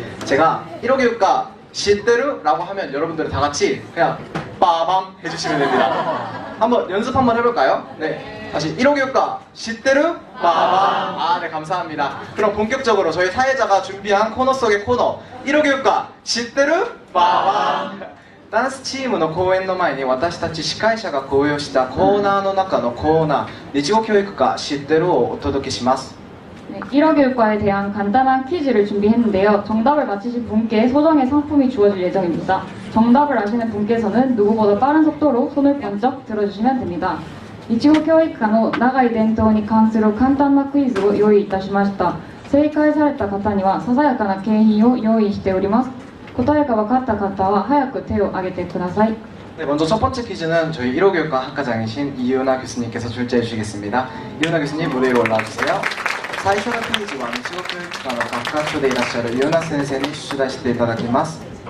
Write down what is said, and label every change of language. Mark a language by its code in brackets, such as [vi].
[ko] 제가 1호교육과 시대루라고 하면 여러분들은 다 같이 그냥 빠밤 해주시면 됩니다. 한번 연습 한번 해볼까요? 네. 다시 1호 교과 시테르 빠밤. 아, 네, 감사합니다. 그럼 본격적으로 저희 사회자가 준비한 코너 속의 코너 1호 교과 시테르 빠밤. [ja] ダンスチームの公演の前に私たち司会者が講演したコーナーの中のコーナー日語教育科知ってるをお届けします。 [ko] 네, 1호 교육과에 대한 간단한 퀴즈를 준비했는데요. 정답을 맞히신 분께 소정의 상품이 주어질 예정입니다. 정답을 아시는 분께서는 누구보다 빠른 속도로 손을 번쩍 들어주시면 됩니다. [ja] 日語教育科の長い伝統に関する簡単なクイズを用意いたしました。正解された方にはささやかな景品を用意しております。答えが分かった方は早く手を挙げてください。 [ko] 네, 먼저 첫 번째 퀴즈는 저희 1호 교육과 학과장이신 이유나 교수님께서 출제해 주시겠습니다. 이유나 교수님 무대 위로 올라와 주세요. [ja] 最初のクイズは日語教育科の学科長でいらっしゃるイユナ先生に出題していただきます。